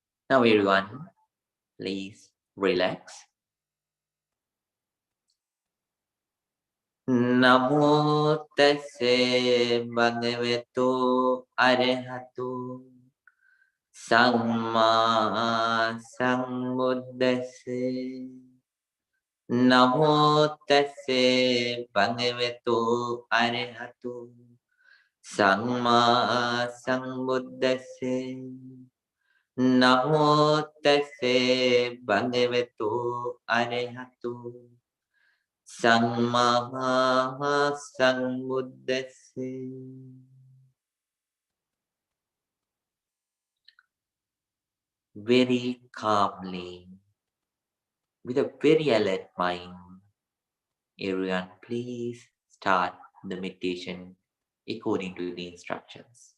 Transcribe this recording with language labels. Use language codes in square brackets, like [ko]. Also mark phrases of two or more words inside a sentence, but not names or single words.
[en] Now everyone, please relax. [pi] Namo tassa bhagavato arahato samma sambuddhassa. Namo tassa bhagavato arahato samma sambuddhassa. Namo tassa bhagavato arahato samma sambuddhassa. [en] Very calmly, with a very alert mind, everyone please start the meditation according to the instructions.